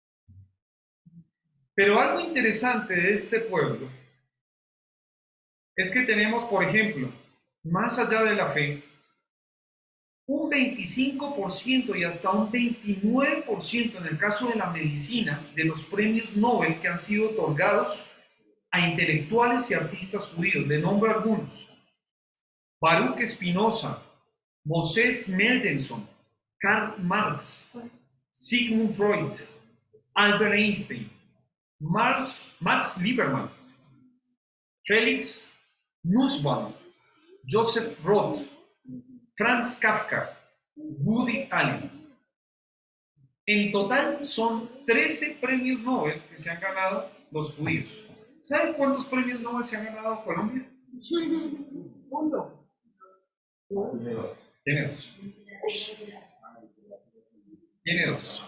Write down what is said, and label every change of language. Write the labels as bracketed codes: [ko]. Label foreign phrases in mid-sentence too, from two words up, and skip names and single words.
[es] Pero algo interesante de este pueblo es que tenemos, por ejemplo, más allá de la fe, un 25% y hasta un 29% en el caso de la medicina de los premios Nobel que han sido otorgados a intelectuales y artistas judíos. Le nombro algunos: Baruch Spinoza, Moses Mendelssohn, Karl Marx, Sigmund Freud, Albert Einstein, Max Lieberman, Felix Nussbaum, Joseph Roth, Franz Kafka, Woody Allen. En total son 13 premios Nobel que se han ganado los judíos. ¿Saben cuántos premios Nobel se han ganado Colombia? Uno. Tiene dos. Tiene dos.